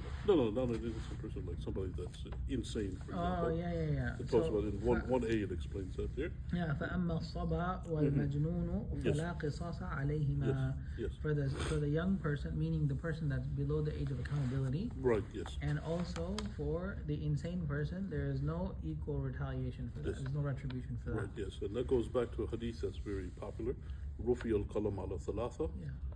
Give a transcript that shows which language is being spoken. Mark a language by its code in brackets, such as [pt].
[en] No, not an innocent person, like somebody that's insane, for example. Oh, yeah. It talks about in 1A, it explains that there. [ar] Yeah, فَأَمَّا الصَّبَا وَالْمَجْنُونُ فَلَا قِصَاصَ عَلَيْهِمَا. [en] Yes. For the young person, meaning the person that's below the age of accountability. Right, yes. And also for the insane person, there is no equal retaliation for that. Yes. There's no retribution for that. Right, yes. And that goes back to a hadith that's very popular. [ar] Rufi al-qalam ala thalatha. [en] Yeah.